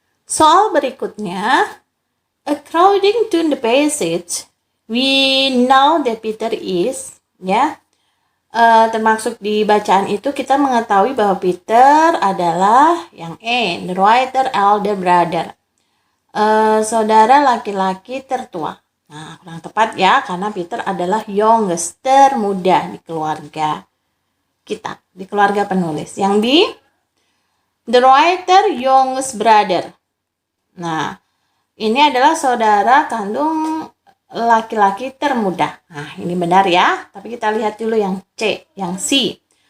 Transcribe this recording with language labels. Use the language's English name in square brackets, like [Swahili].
[Indonesian] Soal berikutnya, [English] according to the passage, we know that Peter is, [Indonesian] ya, termasuk di bacaan itu kita mengetahui bahwa Peter adalah yang E, [English] the writer elder brother, [Indonesian] saudara laki-laki tertua. Nah, kurang tepat ya, karena Peter adalah youngest, termuda di keluarga kita, di keluarga penulis. Yang B, [English] the writer youngest brother. [Indonesian] Nah, ini adalah saudara kandung laki-laki termuda. Nah, ini benar ya. Tapi kita lihat dulu yang C, yang C.